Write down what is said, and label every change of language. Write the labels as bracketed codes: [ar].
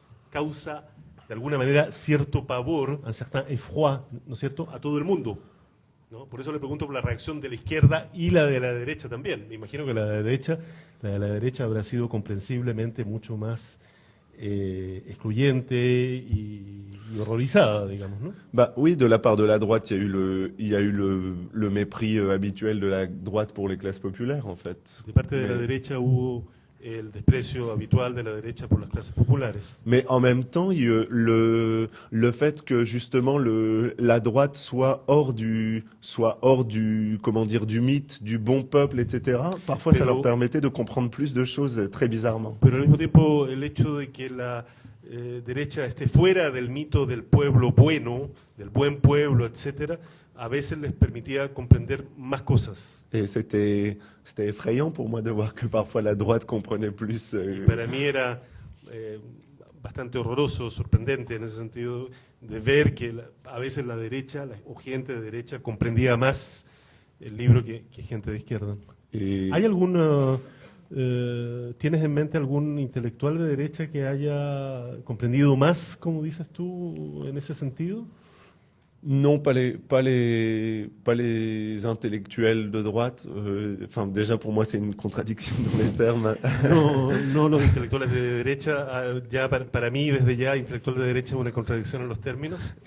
[es] Causa de alguna manera cierto pavor, [fr] un certain effroi, [es] ¿no es cierto?, a todo el mundo. ¿No? Por eso le pregunto por la reacción de la izquierda y la de la derecha también. Me imagino que la de la derecha habrá sido comprensiblemente mucho más excluyente y horrorizada, digamos, ¿no? [fr] Bah oui, de la part de la droite, il y a eu le mépris habituel de la droite pour les classes populaires, en fait. [es] De parte de la [fr] Mais- [es] derecha hubo el desprecio habitual de la derecha por las clases populares. [fr] Mais en même temps, le fait que justement la droite soit hors du comment dire, du mythe, du bon peuple, etc. Parfois, ça [es] Pero- [fr] leur permettait de comprendre plus de choses très bizarrement. [es] Pero al mismo tiempo el hecho de que la derecha esté fuera del mito del pueblo bueno, del buen pueblo, etcétera, a veces les permitía comprender más cosas. [fr] Et c'était effrayant pour moi de voir que parfois la droite comprenait plus. [es] Y para mí era bastante horroroso, sorprendente en ese sentido, de ver que a veces la derecha o gente de derecha comprendía más el libro que gente de izquierda. [fr] Et- [es] ¿Hay alguna, tienes en mente algún intelectual de derecha que haya comprendido más, como dices tú, en ese sentido? [fr] Non, pas les intellectuels de droite. Enfin, déjà pour moi, c'est une contradiction dans les termes. [es] No los intelectuales de derecha. Ya para mí, desde ya, intelectual de derecha es una contradicción en los términos.